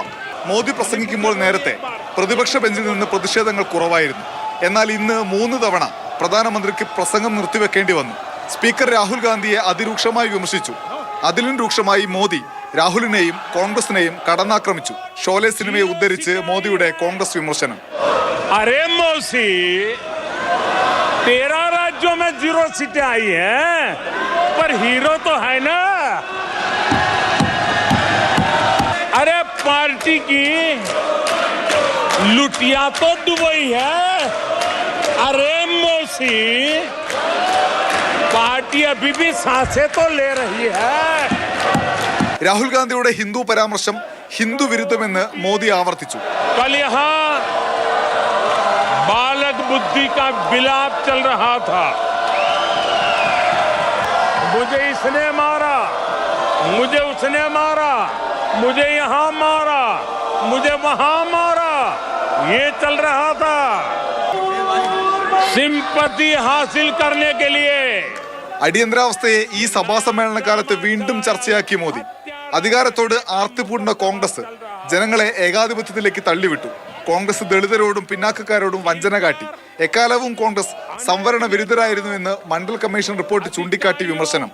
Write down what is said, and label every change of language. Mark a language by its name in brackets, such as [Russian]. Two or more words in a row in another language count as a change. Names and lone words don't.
[Malayalam] മോദി പ്രസംഗിക്കുമ്പോൾ നേരത്തെ പ്രതിപക്ഷ ബെഞ്ചിൽ നിന്ന് പ്രതിഷേധങ്ങൾ കുറവായിരുന്നു. എന്നാൽ ഇന്ന് 3 തവണ പ്രധാനമന്ത്രിക്ക് പ്രസംഗം നിർത്തിവെക്കേണ്ടി വന്നു. സ്പീക്കർ രാഹുൽ ഗാന്ധിയെ അതിരൂക്ഷമായി വിമർശിച്ചു. അതിലും രൂക്ഷമായി മോദി രാഹുലിനെയും കോൺഗ്രസിനെയും കടന്നാക്രമിച്ചു. ഷോലെ സിനിമയെ ഉദ്ധരിച്ച് മോദിയുടെ കോൺഗ്രസ് വിമർശനം. [Hindi] तेरह राज्यों में 0 सीटें आई हैं, पर हीरो तो है ना। अरे पार्टी की लुटिया तो दुबई है। अरे मौसी, पार्टी अभी भी सांसें तो ले रही है. [Malayalam] രാഹുൽ ഗാന്ധിയുടെ ഹിന്ദു പരാമർശം ഹിന്ദു വിരുദ്ധമെന്ന് മോദി ആവർത്തിച്ചു. [Hindi] कल यहाँ बालक बुद्धि का विलाप चल रहा था. मुझे इसने मारा, मुझे उसने मारा, मुझे यहाँ मारा, मुझे वहां मारा, ये चल रहा था. सिंपति हासिल करने के लिए [Malayalam] അടിയന്തരാവസ്ഥയെ ഈ സഭാ സമ്മേളന കാലത്ത് വീണ്ടും ചർച്ചയാക്കി മോദി. അധികാരത്തോട് ആർത്തിപൂർണ്ണ കോൺഗ്രസ് ജനങ്ങളെ ഏകാധിപത്യത്തിലേക്ക് തള്ളിവിട്ടു. കോൺഗ്രസ് ദളിതരോടും പിന്നാക്കക്കാരോടും വഞ്ചന കാട്ടി. എക്കാലവും കോൺഗ്രസ് സംവരണ വിരുദ്ധരായിരുന്നുവെന്ന് മണ്ഡൽ കമ്മീഷൻ റിപ്പോർട്ട് ചൂണ്ടിക്കാട്ടി വിമർശനം.